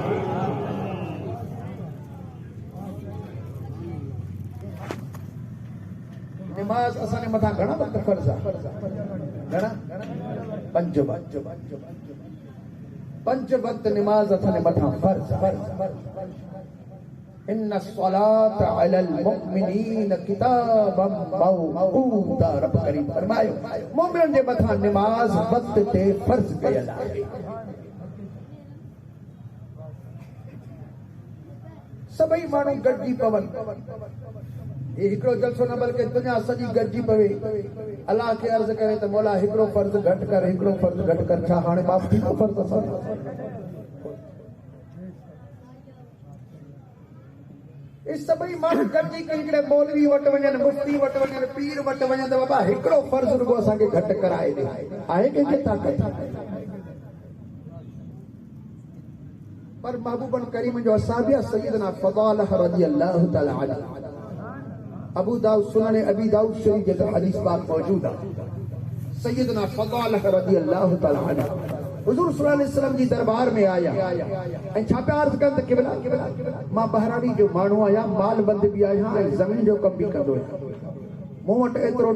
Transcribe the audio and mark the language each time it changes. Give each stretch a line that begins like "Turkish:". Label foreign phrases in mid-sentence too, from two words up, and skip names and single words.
Sindhi: नमाज असांजे मथां घणा वक्त फर्ज़ आहे घणा पंज वक्त नमाज असांजे मथां फर्ज़ आहे
Arabic: إن الصلاة على المؤمنين كتابا موقوتا
Sindhi: रब करीम फरमायो मोमिनन जे मथां नमाज वक्त ते फर्ज़ कयल आहे सभई माण्हू गॾिजी पवनि ये हिकिड़ो जलसो न बल्कि दुनिया सॼी गॾिजी पवे अल्लाह खे अर्ज़ करे त मौला हिकिड़ो फर्ज़ घटि कर हिकिड़ो फर्ज़ घटि कर छा हाणे माफ़ थी वियो फर्ज़ असांजो ये सभई माण्हू गॾिजी करे हिकिड़े मौलवी वटि वञनि मुफ्ती वटि वञनि पीर वटि वञनि त बाबा हिकिड़ो फर्ज़ रुॻो असांखे घटि कराए ॾे आहे कंहिंखे ताक़त पर महबूबन करीम जो असाबिया सैयदना फ़ज़ालह
Arabic: رضي الله تعالى عنه
Sindhi: अबू दाऊद सुनन अबी दाऊद शरीफ जे हदीस पाक मौजूद है सैयदना फ़ज़ालह
Arabic: رضي الله تعالى عنه
Sindhi: हुजूर
Arabic: صلى الله عليه
Sindhi: वसल्लम जी दरबार में आया ऐं छा पिया अर्ज़ कनि त क़िबला मां बहरानी जो माण्हू आहियां माल बंद भी आहियां ऐं ज़मीन जो कम भी कंदो आहियां मूं वटि एतिरो